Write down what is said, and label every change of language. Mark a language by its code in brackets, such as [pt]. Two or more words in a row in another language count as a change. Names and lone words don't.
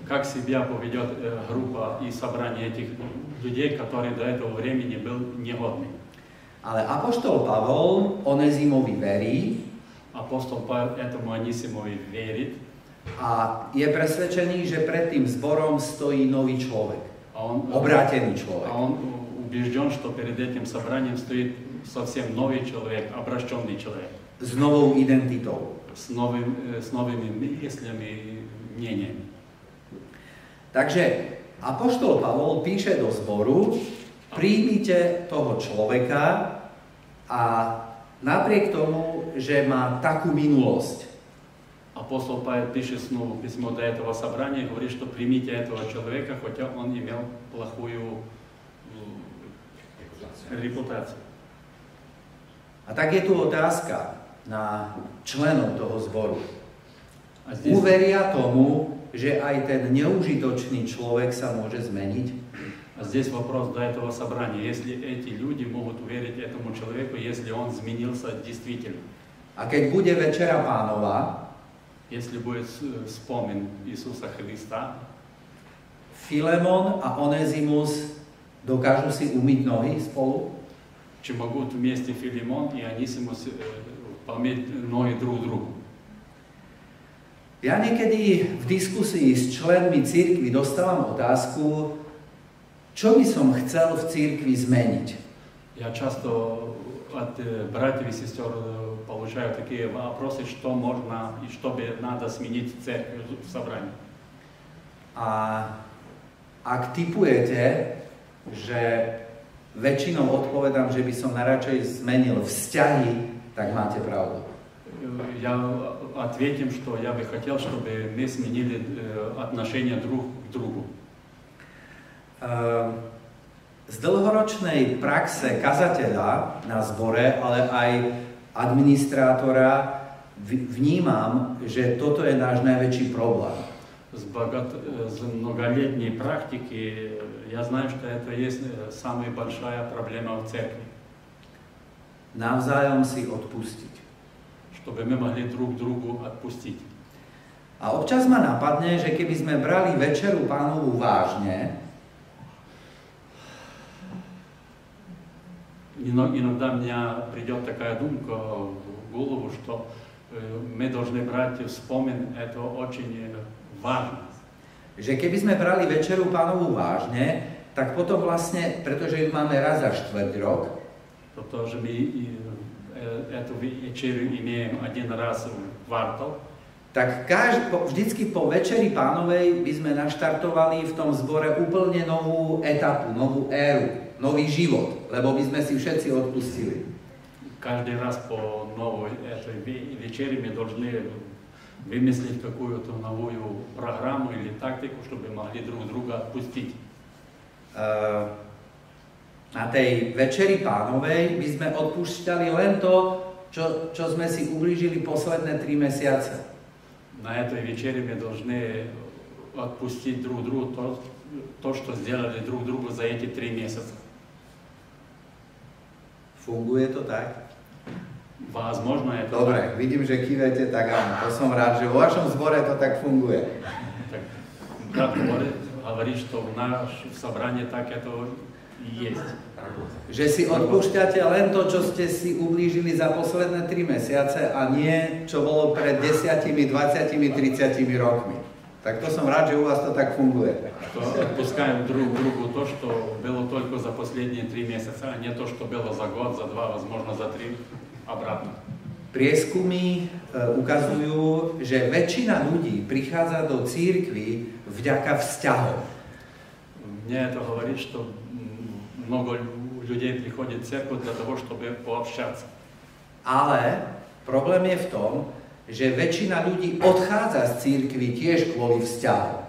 [ru] Как себя поведет группа и собрание этих людей, которые до этого времени был негодный? [sk] Ale apoštol Pavol Onezimovi verí. [ru] Апостол Павел этому Онисимову верит. [sk] A je presvedčený, že pred tým zborom stojí nový človek. Obrátený človek. [ru] А он убежден, что перед этим собранием стоит совсем новый человек, обращенный человек. [sk] S novou identitou. [ru] С новыми мыслями и мнениями. [sk] Takže apoštol Pavol píše do zboru, príjmite toho človeka a napriek tomu, že má takú minulosť. [ru] Апостол Павел пишет снова письмо до этого собрания и говорит, что примите этого человека, хотя он имел плохую репутацию. [sk] A tak je tu otázka na členov toho zboru. Uveria tomu, že aj ten neužitočný človek sa môže zmeniť? [ru] А здесь вопрос до этого собрания. Если эти люди могут верить этому человеку, если он изменился действительно. [sk] A keď bude Večera Pánova, [ru] если будет вспомин Иисуса Христа, [sk] Filemon a Onezimus dokážu si umyť nohy spolu? [ru] Чи могут вместе Филимон и Онисимус помыть ноги друг другу? [sk] Ja niekedy v diskusii s členmi cirkvi dostávam otázku, čo by som chcel v cirkvi zmeniť. [ru] Я часто от братьев и сестер получаю такие вопросы, что можно и что бы надо сменить в церкви, в собрании. [sk] A ak tipujete, že väčšinou odpovedám, že by som najradšej zmenil vzťahy, tak máte pravdu. [ru] Я ответим, что я бы хотел, чтобы мы сменили отношения друг к другу. [sk] Z dlhoročnej praxe kazateľa na zbore, ale aj administrátora vnímam, že toto je náš najväčší problém. [ru] С многолетней практики я знаю, что это есть самая большая проблема в церкви. [sk] Navzájom si odpustiť. [ru] Чтобы мы могли друг другу отпустить. [sk] A občas ma napadne, že keby sme brali Večeru Pánovu vážne, [ru] иногда мне придет такая думка в голову, что мы должны брать вспомин, это очень важно. [sk] Že keby sme brali Večeru Pánovu vážne, tak potom vlastne, pretože ju máme raz za štvrť rok, [ru] protože my эту вечерю имеем один раз в квартал, [sk] tak vždycky po Večeri Pánovej by sme naštartovali v tom zbore úplne novú etapu, novú éru, nový život, lebo by sme si všetci odpustili. [ru] Каждый раз по новой этой вечере мы должны вымыслить какую-то новую программу или тактику, чтобы могли друг друга отпустить. [sk] Na tej Večeri Pánovej by sme odpúšťali len to, čo sme si ublížili posledné 3 mesiace. [ru] На этой вечере мы должны отпустить друг другу то, что сделали друг другу за эти 3 месяца. [sk] Funguje to tak? [ru] Возможно, это [sk] Dobre, [ru] так. [sk] vidím, že kývete, tak áno. To som rád, že vo vašom zbore to tak funguje. [ru] Так, брат говорит, что в нашем собрании так это и есть. [sk] Že si odpúšťate len to, čo ste si ublížili za posledné 3 mesiace a nie, čo bolo pred 10, 20, 30 rokmi. Tak to som rád, že u vás to tak funguje. [ru] Что отпускаем друг другу то, что было только за последние 3 месяца, а не то, что было за год, за 2, возможно, за 3 обратно. [sk] Prieskumy ukazujú, že väčšina ľudí prichádza do cirkvi vďaka vzťahom. [ru] Мне это говорит, что много людей приходит в церковь для того, чтобы пообщаться. [sk] Ale problém je v tom, že väčšina ľudí odchádza z cirkvi tiež kvôli vzťahom.